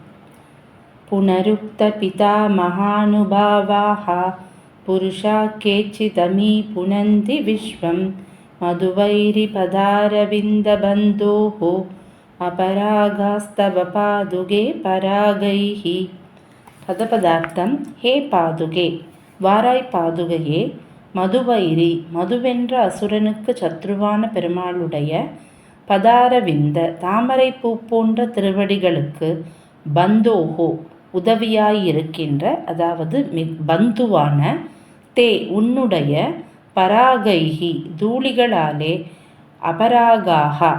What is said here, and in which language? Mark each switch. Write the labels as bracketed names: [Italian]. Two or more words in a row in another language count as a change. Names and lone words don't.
[Sanskrit] पुनरुक्तपितामहानुभावाः पुरुषा केचिदमी पुनन्ति विश्वं मधुवैरिपदारविन्दबन्धोः अपरागास्तव पादुगे परागैः. [Tamil] பதபதார்த்தம். [Sanskrit] हे पादुके, [Tamil] வாராய் பாதுகையே, மதுவைரி, மதுவென்ற அசுரனுக்கு சத்ருவான பெருமாளுடைய பதாரவிந்த தாமரை பூ போன்ற திருவடிகளுக்கு பந்தோஹோ உதவியாயிருக்கின்ற, அதாவது பந்துவான, தே உன்னுடைய, பராகைஹி தூளிகளாலே, அபராகாக